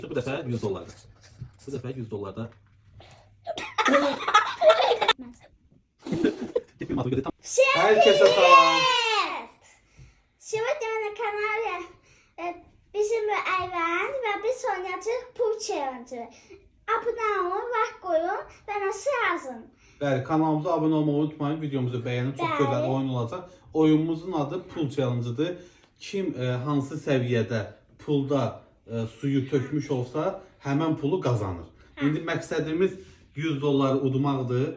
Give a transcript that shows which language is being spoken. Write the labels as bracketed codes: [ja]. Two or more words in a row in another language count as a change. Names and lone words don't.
[az] Bu dəfə 100 dollarda. Bu dəfə 100 dollarda. Herkese salam. [ru] Сегодня на канале [tr] bizim Ayvan ve biz oynayacağız Pool Challenge. Abone olun, like koyun ve nasıl yazın. [az] Bəli, kanalımıza abunə olmayı unutmayın. Videomuzu bəyənin. Çox gözəl oyun olacaq. Oyunumuzun adı Pool Challenge-dır. Kim hansı səviyyədə pulda suyu tökmüş olsa, həmən pulu qazanır. İndi məqsədimiz 100 dolları udmaqdır.